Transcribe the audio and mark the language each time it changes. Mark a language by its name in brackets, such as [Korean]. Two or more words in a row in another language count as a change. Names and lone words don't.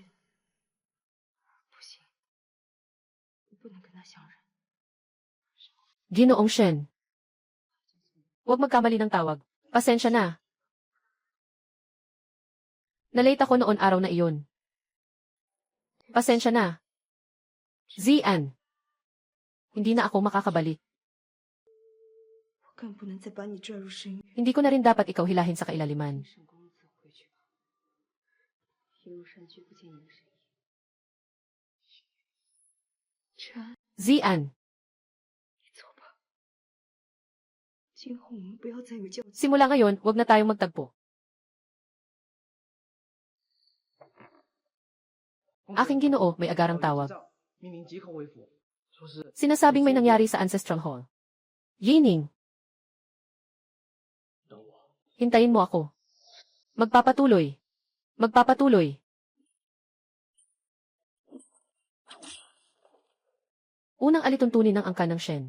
[Chinese] 不行，我不能跟他相认。 [Filipino] Ginoong Shen. Huwag magkamali ng tawag. Pasensya na. Nalate ako noon araw na iyon. Pasensya na. Zian. Hindi na ako makakabalik. [Chinese] 我更不能再把你拽入深渊。 [Filipino] Hindi ko na rin dapat ikaw hilahin sa kailaliman. [Chinese] 沈公子回去吧，一路山居不见你的身影。治安， Zian. 你走吧。今后我们不要再有交集。 [Filipino] Simula ngayon, huwag na tayong magtagpo. Aking Ginoo, may agarang tawag. [Chinese] 命令即刻回府，说是 [Filipino] Sinasabing may nangyari sa Ancestral Hall. Yining. Hintayin mo ako. Magpapatuloy. Magpapatuloy. Unang alituntunin ng angkan ng Shen.